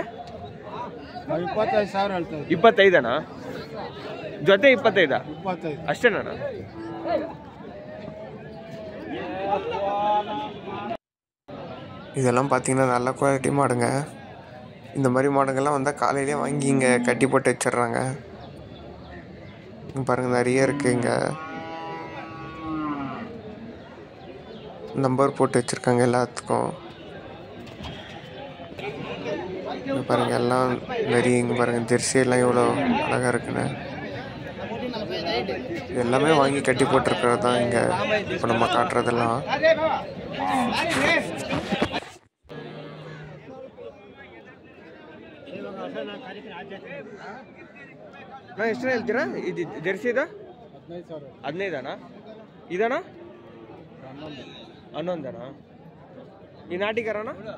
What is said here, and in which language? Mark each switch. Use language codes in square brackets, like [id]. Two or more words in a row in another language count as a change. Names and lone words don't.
[kn] 25,000 ಹೇಳ್ತಾ ಇದ್ದೆ. 25 ಜೊತೆ? 25 ಅಷ್ಟೇನಣ್ಣ? [ta] இதெல்லாம் பார்த்தீங்கன்னா நல்ல குவாலிட்டி மாடுங்க. இந்த மாதிரி மாடுங்கள்லாம் வந்தால் காலையிலே வாங்கி இங்கே கட்டி போட்டு வச்சிடுறாங்க. பாருங்கள், நிறைய இருக்குது. இங்கே நம்பர் போட்டு வச்சுருக்காங்க எல்லாத்துக்கும். இங்கே பாருங்கள், எல்லாம் நிறைய. இங்கே பாருங்கள், ஜெர்சி எல்லாம் எவ்வளோ அழகாக இருக்குன்னு. எல்லாமே வாங்கி கட்டி போட்டிருக்கிறது தான் இங்கே இப்போ நம்ம காட்டுறதெல்லாம். [kn] ಎಷ್ಟು ಹೇಳ್ತೀರಾ ಇದು ಜೆರ್ಸಿದ? 15 ಇದಣ್ಣ? 11 ಈ ನಾಟಿಕರಣ?